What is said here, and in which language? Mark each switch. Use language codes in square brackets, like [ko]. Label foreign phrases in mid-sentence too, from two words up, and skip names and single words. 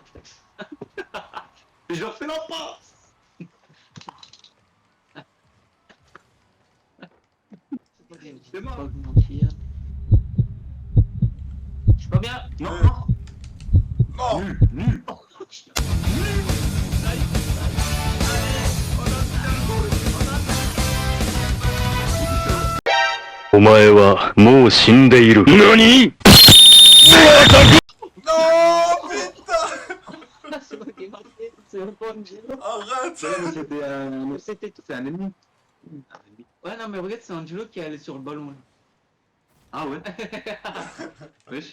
[fr] Et je leur fais la passe. C'est pas mentir. Je suis pas bien. Non, Euh. non. Non. Nul. [ja] お前はもう死んでいる。何 [fr] Non, putain. C'est moi qui ai marqué. C'est un bon Angelo. Arrête. C'était tout. C'est un ennemi. Ouais, non, mais regarde, c'est Angelo qui est allé sur le ballon. Là. Ah ouais. Wesh.